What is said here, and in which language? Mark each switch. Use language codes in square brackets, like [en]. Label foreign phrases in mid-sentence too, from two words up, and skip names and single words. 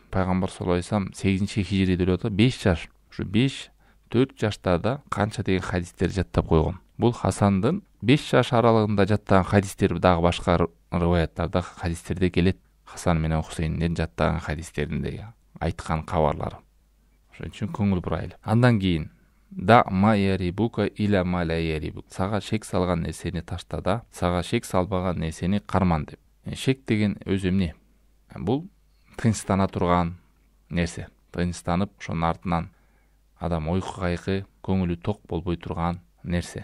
[ky] Пайгамбар [ar] صلى الله عليه وسلم [ky] 8-чи хижриде өлүп атат, 5 жаш. Ушу 5-4 жаштарда канча деген хадистер жаттап койгон. Бул Хасандын 5 жаш аралыгында жаттаган хадистер дагы башка риваяттарда хадистерде келет. Хасан менен Хусейнден жаттаган хадистеринде айткан кабарлары. Ошон үчүн көңүл бурайлы. Андан кийин [ar] دع ما يريبك إلى ما لا يريبك. [ky] Сага шек салган нерсени ташта да, сага шек салбаган нерсени карман деп. Шек деген өзү эмне? Бул тынчтана турган нерсе. Тынчтанып, ошонун артынан адам ойку кайкы, көңүлү ток болбой турган нерсе.